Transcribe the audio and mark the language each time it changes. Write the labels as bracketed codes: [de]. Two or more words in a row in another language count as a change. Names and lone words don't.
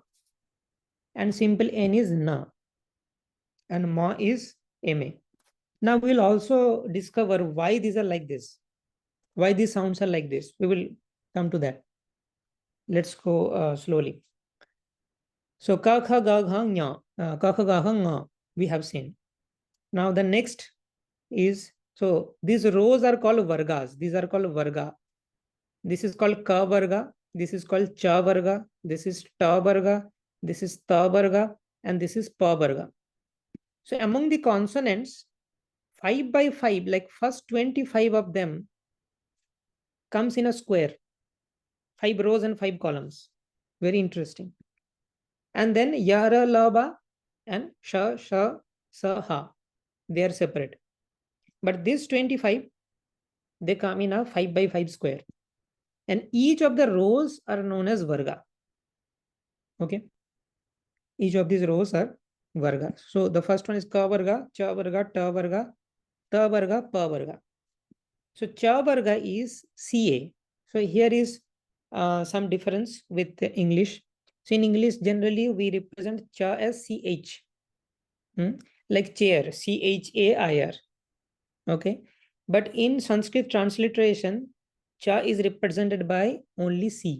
[en] And simple n is na. And ma is ma. Now we'll also discover why these are like this. Why these sounds are like this. We will come to that. Let's go slowly. So ka, kha, ga, gha, nya. Ka, kha, ga, gha, nga. We have seen. Now the next is, so these rows are called vargas. These are called varga. This is called ka varga. This is called cha varga. This is ta varga. This is ta varga. And this is pa varga. So among the consonants, 5 by 5, like first 25 of them comes in a square. 5 rows and 5 columns. Very interesting. And then yara, laba, and sha, sha, sa, ha. They are separate. But this 25, they come in a 5 by 5 square. And each of the rows are known as varga. Okay. Each of these rows are varga. So the first one is ka varga, cha varga, ta varga, pa varga. So cha varga is CA. So here is some difference with the English. So in English, generally we represent cha as CH. Like chair, CHAIR. Okay. But in Sanskrit transliteration, cha is represented by only C.